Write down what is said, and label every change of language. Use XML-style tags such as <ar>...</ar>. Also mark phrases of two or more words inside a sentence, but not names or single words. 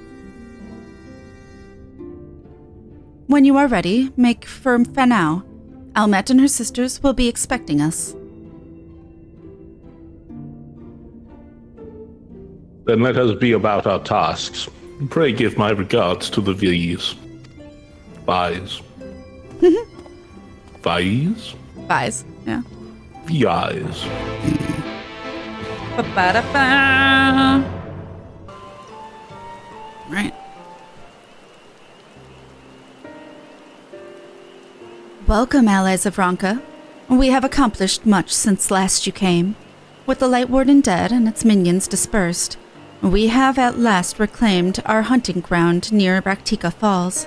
<en>When you are ready, make for Fanau. Almet and her sisters will be expecting us. Then let us be about our tasks. Pray give my regards to the Viis. Viis. Viis? Viis, yeah. Viis. Ba-ba-da-ba. Right. Welcome, allies of Ronka. We have accomplished much since last you came. With the Light Warden dead and its minions dispersed, we have at last reclaimed our hunting ground near Raktika Falls.</en>